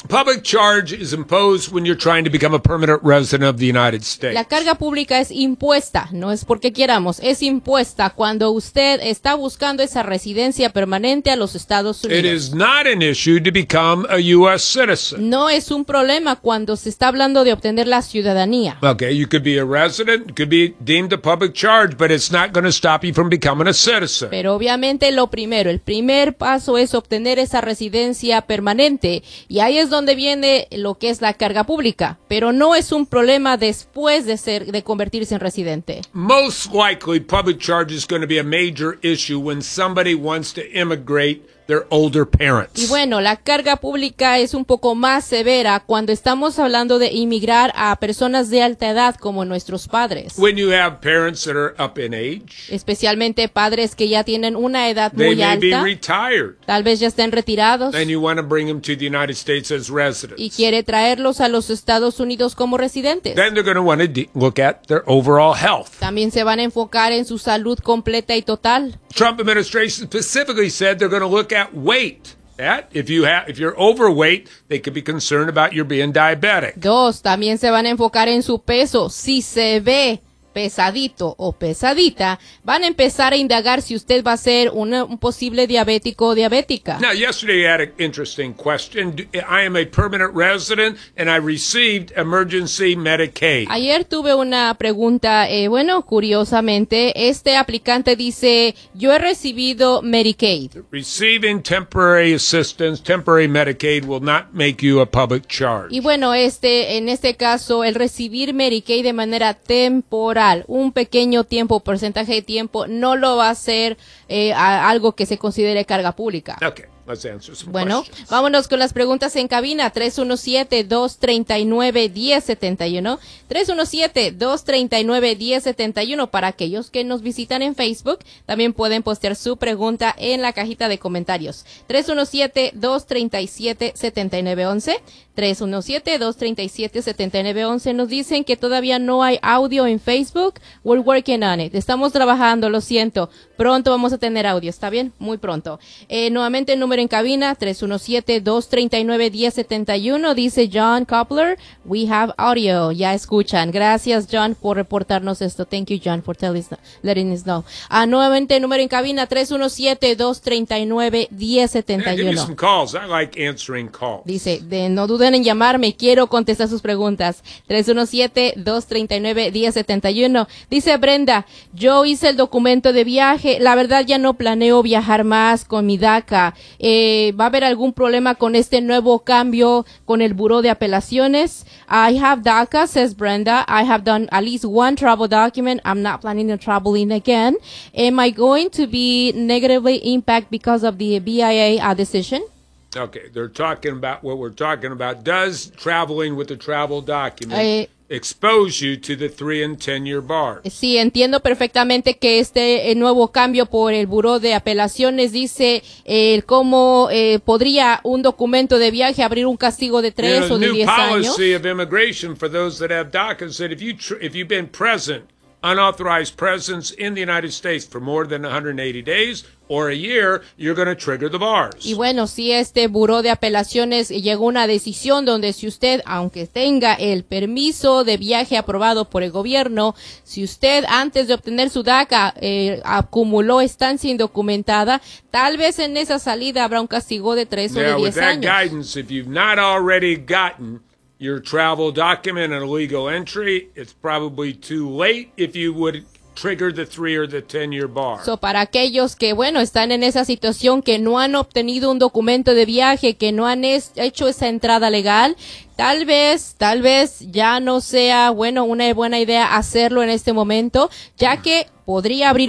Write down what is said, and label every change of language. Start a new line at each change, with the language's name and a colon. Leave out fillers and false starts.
English: Public charge is imposed when you're trying to become a permanent resident of the United States.
Spanish: La carga pública es impuesta, no es porque queramos, es impuesta cuando usted está buscando esa residencia permanente a los Estados Unidos.
English: It is not an issue to become a U.S. citizen.
Spanish: No es un problema cuando se está hablando de obtener la ciudadanía.
English: Okay, you could be a resident, could be deemed a public charge, but it's not going to stop you from becoming a citizen.
Spanish: Pero obviamente lo primero, el primer paso es obtener esa residencia permanente. Y ahí es donde viene lo que es la carga pública, pero no es un problema después de ser de convertirse en residente.
English: Most likely, public charge is going to be a major issue when somebody wants to immigrate their older parents.
Spanish: Y bueno, la carga pública es un poco más severa cuando estamos hablando de inmigrar a personas de alta edad como nuestros padres.
English: When you have parents that are up in age,
Spanish: especialmente padres que ya tienen una edad muy alta,
English: they may be retired,
Spanish: tal vez ya estén retirados,
English: and you want to bring them to the United States as residents.
Spanish: Y quiere traerlos a los Estados Unidos como residentes.
English: Then they're going to want to look at their overall health.
Spanish: También se van a enfocar en su salud completa y total.
English: Trump administration specifically said they're going to look at weight. That if you're overweight, they could be concerned about your being diabetic.
Spanish: Dos, también se van a enfocar en su peso. Si se ve pesadito o pesadita, van a empezar a indagar si usted va a ser un posible diabético o diabética.
English: Now, yesterday you had an interesting question. I am a permanent resident and I received emergency Medicaid.
Spanish: Ayer tuve una pregunta, bueno, curiosamente, este aplicante dice, yo he recibido Medicaid.
English: Receiving temporary assistance, temporary Medicaid will not make you a public charge.
Spanish: Y bueno, en este caso, el recibir Medicaid de manera temporal, un pequeño tiempo, porcentaje de tiempo, no lo va a hacer algo que se considere carga pública.
English: Okay, let's answer some
Spanish: bueno,
English: questions.
Spanish: Vámonos con las preguntas en cabina. 317-239-1071. 317-239-1071. Para aquellos que nos visitan en Facebook, también pueden postear su pregunta en la cajita de comentarios. 317-237-7911. 317-237-7911. Nos dicen que todavía no hay audio en Facebook.
English: We're working on it.
Spanish: Estamos trabajando, lo siento. Pronto vamos a tener audio, ¿está bien? Muy pronto. Nuevamente, el número en cabina, 317-239-1071. Dice John Coppler,
English: we have audio.
Spanish: Ya escuchan. Gracias, John, por reportarnos esto.
English: Thank you, John, for letting us know.
Spanish: Nuevamente, el número en cabina, 317-239-1071.
English: Give me some calls. I like answering calls.
Spanish: Dice, no duden en llamarme, quiero contestar sus preguntas. 317-239-1071. Dice Brenda, yo hice el documento de viaje, la verdad ya no planeo viajar más con mi DACA. ¿Va a haber algún problema con este nuevo cambio con el Buró de Apelaciones?
English: I have DACA, says Brenda. I have done at least one travel document. I'm not planning on traveling again. Am I going to be negatively impacted because of the BIA decision? Okay, they're talking about what we're talking about. Does traveling with a travel document expose you to the 3 and 10 year bar?
Spanish: Sí, entiendo perfectamente que este nuevo cambio por el Buró de Apelaciones dice cómo podría un documento de viaje abrir un castigo de 3 o de 10 años.
English: The new policy of immigration for those that have DACA said if you've been present, unauthorized presence in the United States for more than 180 days or a year, you're going to trigger the bars.
Spanish: Y bueno, si este Buró de Apelaciones llegó a una decisión donde si usted, aunque tenga el permiso de viaje aprobado por el gobierno, si usted antes de obtener su DACA acumuló estancia indocumentada, tal vez en esa salida habrá un castigo de 3 o de 10 años.
English: Now, with that guidance, if you've not already gotten your travel document and a legal entry, it's probably too late if you would trigger the 3 or the 10 year bar.
Spanish: So, para aquellos que, bueno, están en esa situación, que no han obtenido un documento de viaje, que no han hecho esa entrada legal, tal vez ya no sea, bueno, una buena idea hacerlo en este momento, ya que podría abrir